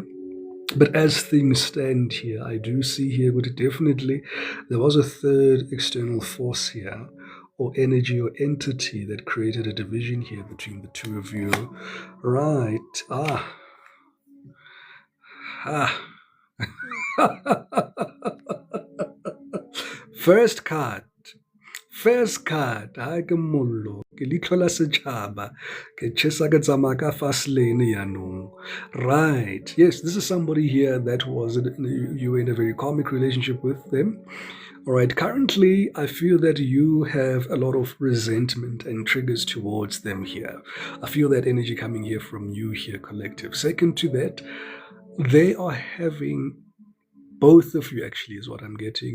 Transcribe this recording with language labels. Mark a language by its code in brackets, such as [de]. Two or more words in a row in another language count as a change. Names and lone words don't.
[en] But as things stand here, I do see here, but definitely there was a third external force here, or energy or entity that created a division here between the two of you. Right. First card. [st] Ha ke mollo ke leitlho la setšhaba ke chesa ke tsamaya ka [en] fast lane [st] yanong. [en] Right. Yes, this is somebody here that you were in a very karmic relationship with them. All right. Currently, I feel that you have a lot of resentment and triggers towards them here. I feel that energy coming here from you here, collective. Second to that, they are having, both of you actually is what I'm getting.